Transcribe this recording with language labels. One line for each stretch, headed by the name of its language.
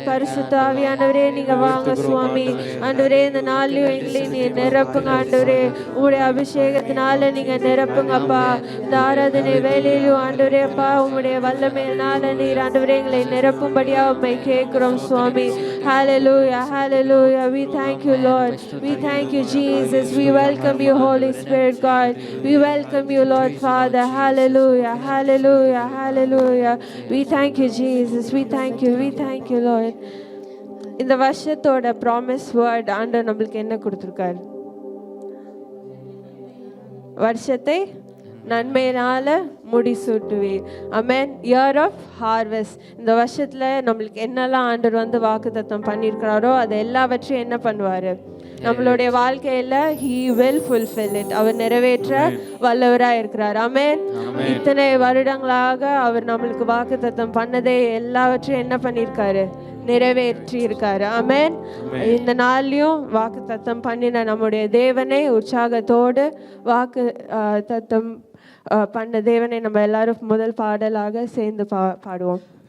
Tamil: பரிசுத்த ஆவியானவரே நீங்க வாங்க சுவாமி. ஆண்டவரே, இந்த நாளிலும் எங்களை நீர் நிரப்புங்க ஆண்டவரே. உங்களுடைய அபிஷேகத்தினால நீங்க நிரப்புங்க அப்பா. இந்த ஆராதனை வேலையிலும் ஆண்டவரே அப்பா, உங்களுடைய வல்லமையினால நீர் ஆண்டவரே எங்களை நிரப்பும்படியா உம்மை கேட்கிறோம் சுவாமி.
English: Hallelujah, hallelujah. We thank you, Lord. We thank you, Jesus. We welcome you, Holy Spirit, God. We welcome you, Lord Father. Hallelujah, hallelujah, hallelujah. We thank you, Jesus. We thank you, we thank you, Lord.
Tamil: இந்த வருஷத்தோட
English: promise word
Tamil: ஆண்டவர் நம்மளுக்கு என்ன கொடுத்துருக்காரு? வருஷத்தை நன்மையினால முடிசூட்டுவீர். ஆமென்.
English: Year of harvest.
Tamil: இந்த வருஷத்துல நம்மளுக்கு என்னெல்லாம் ஆண்டவர் வாக்குத்தத்தம் பண்ணியிருக்கிறாரோ அது எல்லாவற்றையும் என்ன பண்ணுவாரு? நம்மளுடைய வாழ்க்கையில
English: he will fulfill it.
Tamil: அவர் நிறைவேற்ற வல்லவராக இருக்கிறார். ஆமென். இத்தனை வருடங்களாக அவர் நம்மளுக்கு வாக்குத்தத்தம் பண்ணதை எல்லாவற்றையும் என்ன பண்ணியிருக்காரு? நிறைவேற்றி இருக்காரு. ஆமென். இந்த நாள்லயும் வாக்கு தத்தம் பண்ணின நம்முடைய தேவனை உற்சாகத்தோடு வாக்கு தத்தம் பண்ண தேவனை நம்ம எல்லாரும் முதல் பாடலாக சேர்ந்து பாடுவோம்.